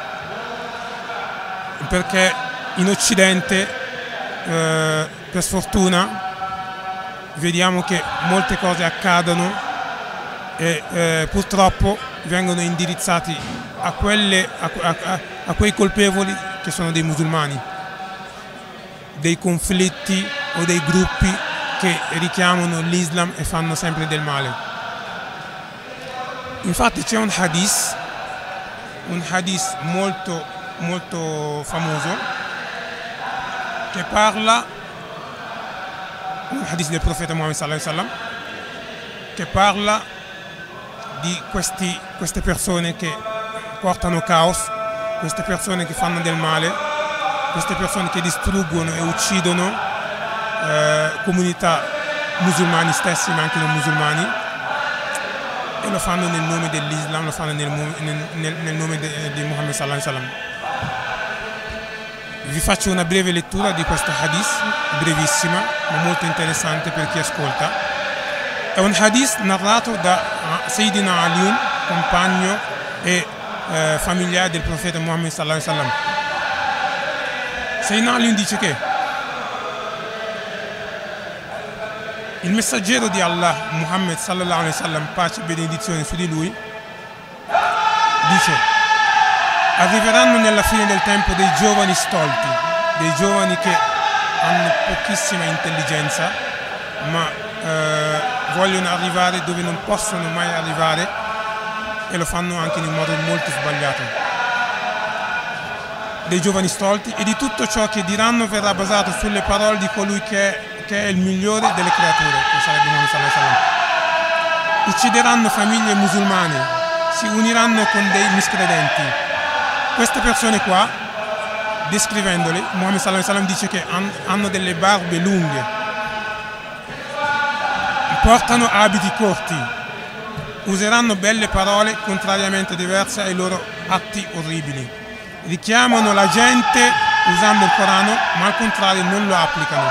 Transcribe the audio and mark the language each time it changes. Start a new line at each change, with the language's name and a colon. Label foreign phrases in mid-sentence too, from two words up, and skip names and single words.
Italian: perché in Occidente per sfortuna vediamo che molte cose accadono e purtroppo vengono indirizzati a quei colpevoli che sono dei musulmani, dei conflitti o dei gruppi che richiamano l'Islam e fanno sempre del male. Infatti c'è un hadith molto famoso che parla, un hadith del profeta Muhammad
Arabic: صلى الله عليه وسلم,
Italian: che parla di queste persone che portano caos, queste persone che fanno del male, queste persone che distruggono e uccidono comunità musulmani stessi ma anche non musulmani, e lo fanno nel nome dell'Islam, lo fanno nel nome di Muhammad
Arabic: صلى الله عليه وسلم.
Italian: Vi faccio una breve lettura di questo hadith, brevissima ma molto interessante per chi ascolta. È un hadith narrato da Sayyidina Ali, compagno e familiare del profeta Muhammad
Arabic: صلى الله عليه وسلم.
Italian: Sayyidina Ali dice che il messaggero di Allah, Muhammad
Arabic: صلى الله عليه وسلم,
Italian: pace e benedizione su di lui, dice: arriveranno nella fine del tempo dei giovani stolti, dei giovani che hanno pochissima intelligenza, ma vogliono arrivare dove non possono mai arrivare e lo fanno anche in un modo molto sbagliato. Dei giovani stolti, e di tutto ciò che diranno verrà basato sulle parole di colui che è il migliore delle creature, che sarebbe Muhammad
Arabic: صلى الله عليه وسلم.
Italian: Uccideranno famiglie musulmane, si uniranno con dei miscredenti. Queste persone qua, descrivendole, Muhammad
Arabic: صلى الله عليه وسلم
Italian: dice che hanno delle barbe lunghe, portano abiti corti, useranno belle parole contrariamente diverse ai loro atti orribili, richiamano la gente usando il Corano, ma al contrario non lo applicano.